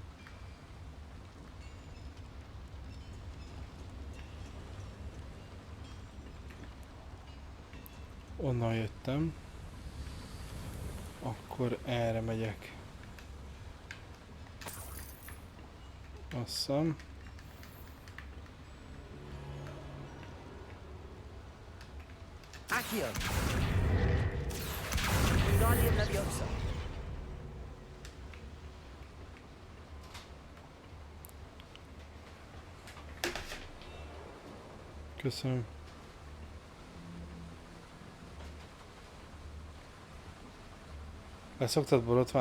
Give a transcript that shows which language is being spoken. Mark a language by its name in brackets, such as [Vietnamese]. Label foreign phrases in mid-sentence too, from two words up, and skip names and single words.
[Hungarian] Onnan jöttem. Akkor erre megyek. Azt hiszem. Accio! Wingardium Leviosa! Köszönöm. Leszoktad borotválni?